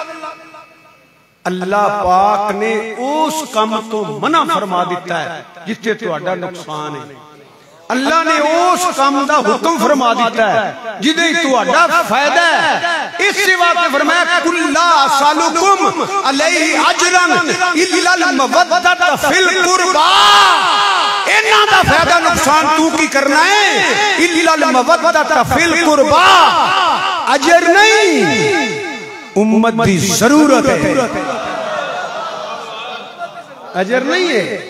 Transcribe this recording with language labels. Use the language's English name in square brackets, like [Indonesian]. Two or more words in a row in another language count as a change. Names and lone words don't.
[Punjabi] اللہ پاک نے اس کم توں منع فرما دتا ہے جتھے تہاڈا نقصان ہے. اللہ نے اس کم دا حکم فرما دتا ہے جدے تہاڈا فائدہ ہے. اس واسطے فرمایا [Arabic] قل لا أسألكم عليه أجرا إلا المودة في القربى. [Punjabi] انہاں دا فائدہ نقصان تو کی کرنا ہے? [Arabic] إلا المودة في القربى, [Punjabi] اجر نہیں، امت دی ضرورت ہے، اجر نہیں ہے.